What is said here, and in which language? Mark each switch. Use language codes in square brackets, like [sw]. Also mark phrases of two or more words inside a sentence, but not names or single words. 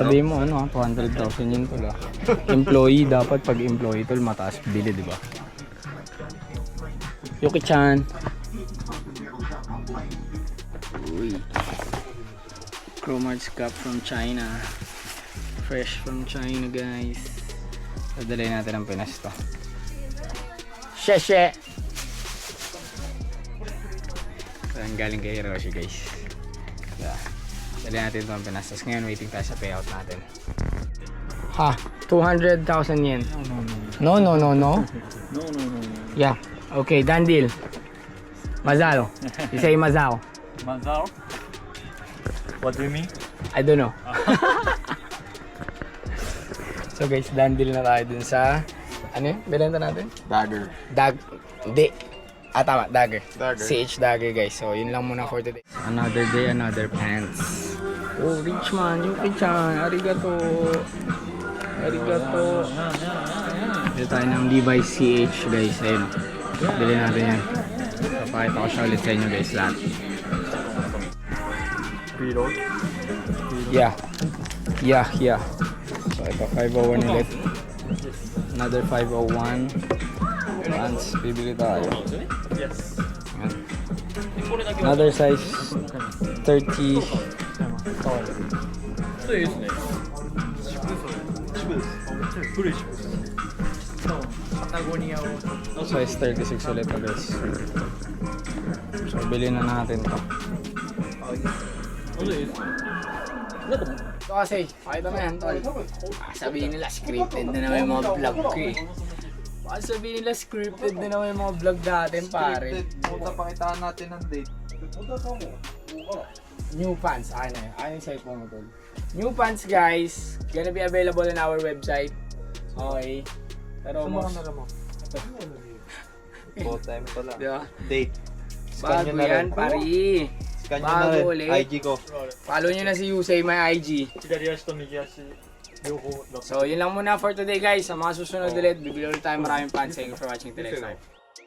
[tl] Sabihin mo ano 200,000 yun tol ah. Employee dapat pag employee tol mataas bili diba? Yuki-chan. Uy. [en] Chrome Hearts cup from China. Fresh from China guys. [tl] Dadalhin natin ang Pinas to. [zh] Sheshe! [tl] Saan galing kay Hiroshi guys. Dadalhin natin ito ang Pinas. Tapos ngayon waiting tayo sa payout natin. Ha? 200,000 yen. [en] No. No. Yeah. Okay, done deal. Mazal. You say Mazal. Mazal? What do you mean? I don't know. So guys, done deal [tl] na tayo dun sa ano yun? Binenta natin? Dagger. Hindi. Tama, dagger. Dagger. [en] CH dagger guys. [tl] So yun lang muna [en] for today. Another day, another pants. Oh, rich man, [ja] Yuki-chan. Arigato. [tl] Dito tayo ng Levi's CH guys. Ayun. Bili natin yan. Papakita ko siya ulit sa inyo guys lahat. Preload? Yeah. So ito 501 ulit. Another 501. Pants, bibili tayo. Yes. Ayan. [en] Another size 30. [ja] そうですね。渋です。古い渋です。パタゴニアを。 [tl] Size 36 ulit to guys. So bili na natin to. Ito kasi, pakita mo yan tol. Sabihin nila scripted na naman yung mga vlog ko eh. Sabihin nila scripted na naman yung mga vlog natin pare. Puta, pakitaan natin ng date. [en] New pants, [tl] ano yung cellphone mo tol? [en] New pants guys, gonna be available on our website. [tl] Okay. Pero Sa mga mo. Time pala. Diba? Date. Bago yan pari. Scan nyo na Bago rin. ulit. IG ko. Follow nyo na si Yusei, [en] my IG. [ja] 左足と右足両方だ。 [tl] So yun lang muna [en] for today guys. [tl] Sa mga susunod ulit, bibili ulit tayo maraming pants. [en] Thank you for watching till next time.